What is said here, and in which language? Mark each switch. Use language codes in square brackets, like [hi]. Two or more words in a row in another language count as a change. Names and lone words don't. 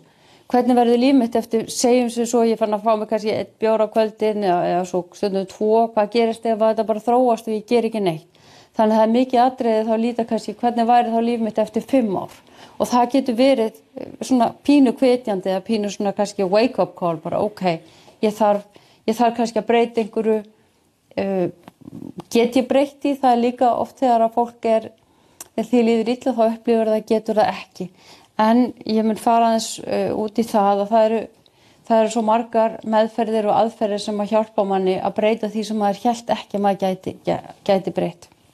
[is] Hvernig verður líf mitt eftir, segjum sem svo ég fann að fá mig kannski 1 bjór á kvöldin eða svo stundum 2, hvað gerist ef þetta bara þróast og ég ger ekki neitt. Þannig að það er mikið atriði þá líta kannski hvernig væri þá líf mitt eftir 5 ár. Og það getur verið svona pínu hvetjandi eða pínu svona kannski [en] wake up call, [is] bara ég þarf kannski að breyta einhverju, get ég breytt í það líka oft þegar að fólk þegar því líður illa þá upplifir það, getur það ekki. En ég mun fara aðeins út í það að það eru svo margar meðferðir og aðferðir sem að hjálpa manni að breyta því sem maður hélt ekki að maður gæti breytt.